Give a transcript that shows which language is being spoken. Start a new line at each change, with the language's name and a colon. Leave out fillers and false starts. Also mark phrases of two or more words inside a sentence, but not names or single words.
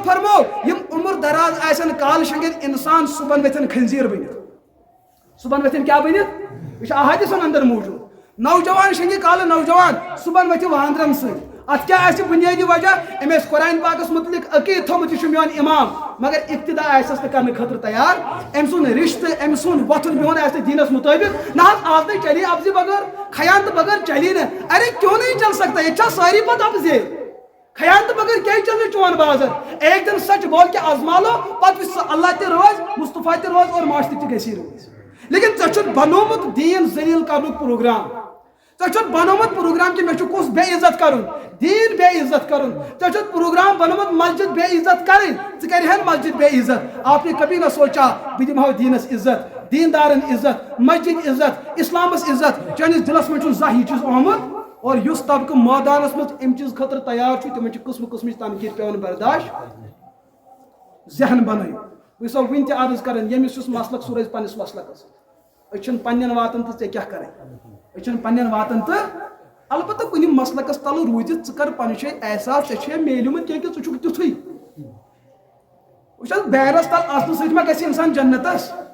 Kashmiri: فرمو یِم عمر دراز آسن کالہٕ شنٛگِتھ انسان صُبحن ؤتھن خنزیٖر بٔنِتھ صبحن ؤتھن کیا بٔنِتھ یہِ چھُ احادیثن اندر موجود نوجوان شنٛگہِ کالہٕ نوجوان صبحن ؤتھِ وانٛدرن سۭتۍ اتھ کیا آسہِ بُنیٲدی وجہ أمۍ ٲسۍ قرآن پاکس متعلق عقیٖد تھوٚمُت یہِ چھُ میون امام مگر ابتدا آسٮ۪س نہٕ کرنہٕ خٲطرٕ تیار أمۍ سُنٛد رشتہٕ أمۍ سُنٛد وۄتھُن بِہُن آسہِ نہٕ دیٖنس مُطٲبق نہ حظ آز نہٕ چلی ابزِ بغٲر خیانتہٕ بغٲر چلی نہٕ
Urdu: ارے کیوں نہیں چل سکتا
Kashmiri: ییٚتہِ چھا سٲری پتہٕ ابزے خیانتہٕ بغٲر کیٛازِ چل نہٕ چون بازر
Urdu: ایک دن سچ بول کے آزما لو
Kashmiri: پتہٕ وٕچھ سُہ اللہ تہِ روز مصطفیٰ تہِ روز اور معاشرٕ تہِ گژھی روز لیکن ژےٚ چھُتھ بنومُت دیٖن ذلیٖل کرنُک پروگرام ژےٚ چھُتھ بنومُت پروگرام کہ مےٚ چھُ کُس بے عزت کرُن دیٖن بے عزت کرُن ژےٚ چھُتھ پروگرام بنومُت مسجد بے عزت کرٕنۍ ژٕ کرِہن مسجد بے عزت
Urdu: آپ نے کبھی نہ سوچا
Kashmiri: بہٕ دِمہٕ ہو دیٖنس عزت دیٖندارن عزت مسجد عزت اسلامس عزت چٲنِس دِلس منٛز چھُنہٕ زانٛہہ یہِ چیٖز آمُت اور یُس طبقہٕ مٲدانس منٛز اَمہِ چیٖز خٲطرٕ تیار چھُ تِمن چھِ قٕسمہٕ قٕسمٕچ تنقیٖد پیٚوان برداشت ذہن بنٲیِو بہٕ چھُسو وُنہِ تہِ عرض کران ییٚمِس یُس مسلک سُہ روزِ پننِس مسلکس أسۍ چھِنہٕ پننٮ۪ن واتان تہٕ ژےٚ کیٛاہ کرٕنۍ أسۍ چھِنہٕ پننٮ۪ن واتان تہٕ البتہ کُنہِ مسلکس تل روٗزِتھ ژٕ کر پنٕنۍ جایہِ احساس ژےٚ چھُے میلیومُت کینٛہہ کہِ ژٕ چھُکھ تیُتھُے وٕچھ حظ بیرس تل اصلہٕ سۭتۍ ما گژھِ انسان جنتس